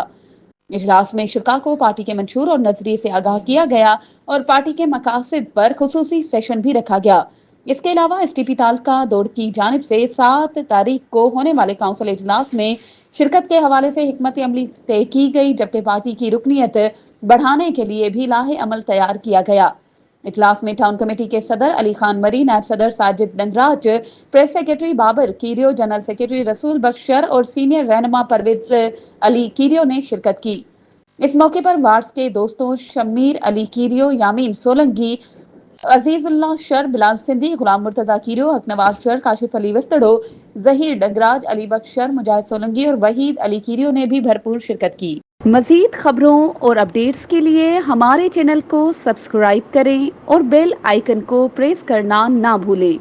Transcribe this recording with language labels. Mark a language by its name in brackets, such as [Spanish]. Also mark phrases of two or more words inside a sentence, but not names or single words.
[Urdu] اجلاس میں شوریٰ کو پارٹی کے منشور اور نظریے سے آگاہ کیا گیا اور پارٹی کے مقاصد پر خصوصی سیشن بھی رکھا گیا. اس کے علاوہ ایس ٹی پی تعلقہ دوڑ کی جانب سے 7 تاریخ کو ہونے والے کونسل اجلاس میں شرکت کے حوالے سے حکمت عملی طے کی گئی، جبکہ پارٹی کی رکنیت بڑھانے کے لیے بھی لائحہ عمل تیار کیا گیا. اجلاس میں ٹاؤن کمیٹی کے صدر علی خان مری، نائب صدر ساجد نندراج, [English] press secretary [Urdu] بابر کیریو, [English] general secretary [Urdu] رسول بخشر اور سینیئر رہنما پرویز علی کیریو نے شرکت کی. اس موقع پر وارڈز کے دوستوں شمیر علی کیریو، یامین سولنگی، عزیز اللہ شر، بلال سندھی، غلام مرتضیٰ کیریو، حق نواز شر، کاشف علی وسطڑو، ظہیر ڈگراج، علی بخش شر، مجاہد سولنگی اور وحید علی کیریو نے بھی بھرپور شرکت کی. مزید خبروں اور اپڈیٹس کے لیے ہمارے چینل کو سبسکرائب کریں اور [English] bell icon [Urdu] کو پریس کرنا نہ بھولیں.